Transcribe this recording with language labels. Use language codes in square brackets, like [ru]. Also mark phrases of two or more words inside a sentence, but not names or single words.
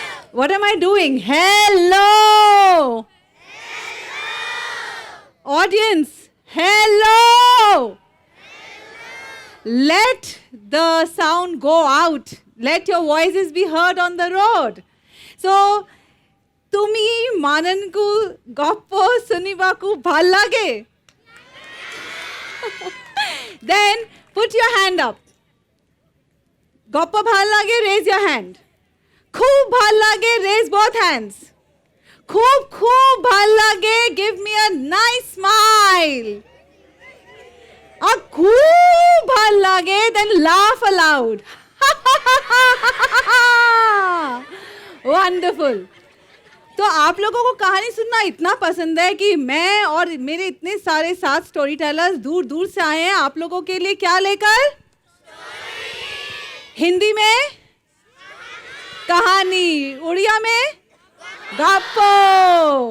[en] What am I doing? Hello! Audience, hello! Let the sound go out. Let your voices be heard on the road. So, [or] ତୁମି ମାନଙ୍କୁ ଗପ ଶୁଣିବାକୁ ଭଲ ଲାଗେ? [en] Then put your hand up. [or] ଗପ ଭଲ ଲାଗେ, [en] raise your hand. [or] ଖୁବ୍ ଭଲ ଲାଗେ, [en] raise both hands. [or] ଖୁବ୍ ଭଲ ଲାଗେ, [en] give me a nice smile. [or] ଖୁବ୍ ଭଲ ଲାଗେ, [en] then laugh aloud. Wonderful. [hi] तो आप लोगों को कहानी सुनना इतना पसंद है कि मैं और मेरे इतने सारे साथ [en] story tellers [hi] दूर दूर से आए हैं आप लोगों के लिए क्या लेकर? हिंदी में कहानी, उड़िया में गप्पो।